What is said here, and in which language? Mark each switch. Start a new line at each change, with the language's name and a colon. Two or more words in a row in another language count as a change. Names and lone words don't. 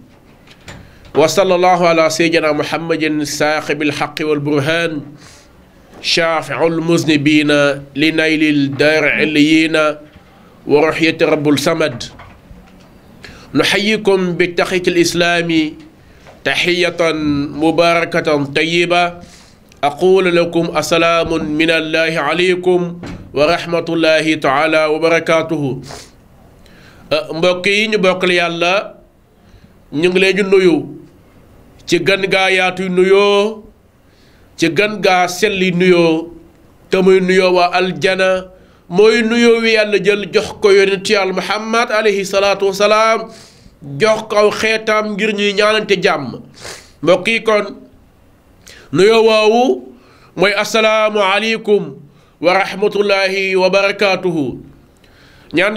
Arabic: وصلى الله على سيدنا محمد صاحب الحق والبرهان شافع المذنبين لنيل الدار عليين ورحية رب الصمد نحييكم بالتحية الإسلام تحية مباركة طيبة أقول لكم السلام من الله عليكم ورحمة الله تعالى وبركاته
Wolof: mbokk yi ñu bokkal yàlla ñu ngi leen di nuyu ci gën gaa yaatu nuyoo ci gën gaa selli nuyoo te muy nuyoo waa aljana mooy nuyoo wi yàlla jël jox ko yonent yàlla Muhammad
Arabic: عليه الصلاة والسلام
Wolof: jox ko xeetam ngir ñuy ñaanante jàmm mbokk yi kon nuyoo woowu mooy
Arabic: السلام عليكم ورحمة الله وبركاته
Wolof: ñaan